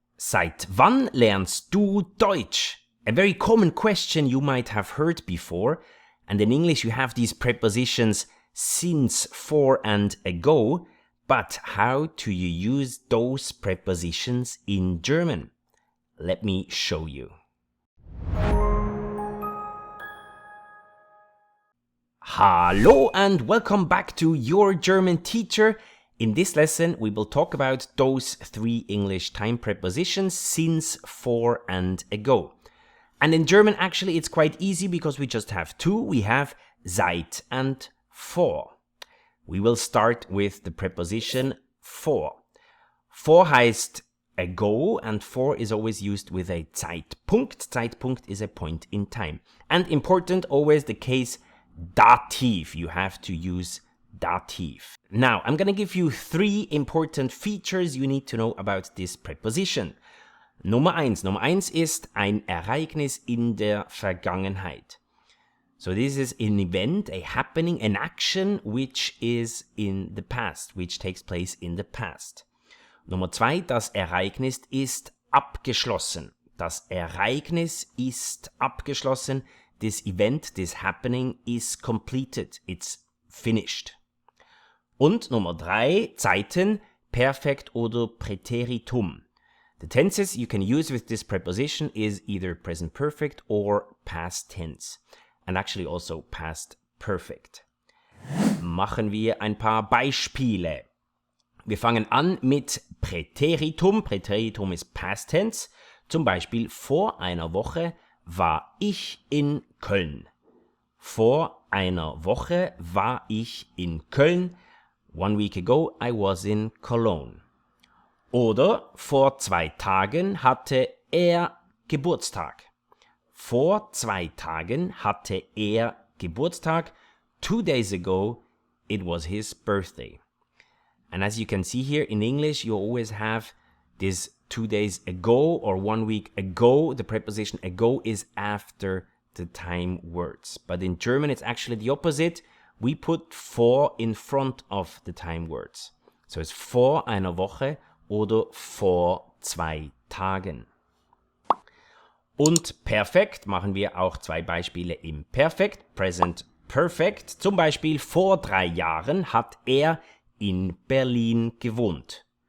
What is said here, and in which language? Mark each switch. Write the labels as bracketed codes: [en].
[de] Seit wann lernst du Deutsch? [en] A very common question you might have heard before. And in English you have these prepositions since, for, and ago. But how do you use those prepositions in German? Let me show you. Hallo and welcome back to Your German Teacher. In this lesson, we will talk about those three English time prepositions, since, for, and ago. And in German, actually, it's quite easy because we just have two. We have seit and vor. We will start with the preposition vor. [de] Vor heißt [en] ago, and for is always used with a Zeitpunkt. Zeitpunkt is a point in time. And important, always the case Dativ. You have to use Dativ. Now, I'm going to give you three important features you need to know about this preposition. [de] Nummer eins ist ein Ereignis in der Vergangenheit. [en] So this is an event, a happening, an action which is in the past, which takes place in the past. [de] Nummer zwei, das Ereignis ist abgeschlossen. Das Ereignis ist abgeschlossen. [en] This event, this happening is completed. It's finished. [de] Und Nummer drei, Zeiten, Perfekt oder Präteritum. [en] The tenses you can use with this preposition is either present perfect or past tense. And actually also past perfect. [de] Machen wir ein paar Beispiele. Wir fangen an mit Präteritum. Präteritum ist [en] past tense. [de] Zum Beispiel, vor einer Woche war ich in Köln. Vor einer Woche war ich in Köln. [en] 1 week ago I was in Cologne. [de] Oder vor 2 Tagen hatte er Geburtstag. Vor 2 Tagen hatte er Geburtstag. [en] 2 days ago it was his birthday. And as you can see here in English, you always have this 2 days ago or 1 week ago. The preposition ago is after the time words. But in German, it's actually the opposite. We put vor in front of the time words. So it's [de] vor einer Woche oder vor 2 Tagen. Und perfekt machen wir auch 2 Beispiele im Perfekt, Present Perfect. Zum Beispiel, vor 3 Jahren hat er in Berlin gewohnt.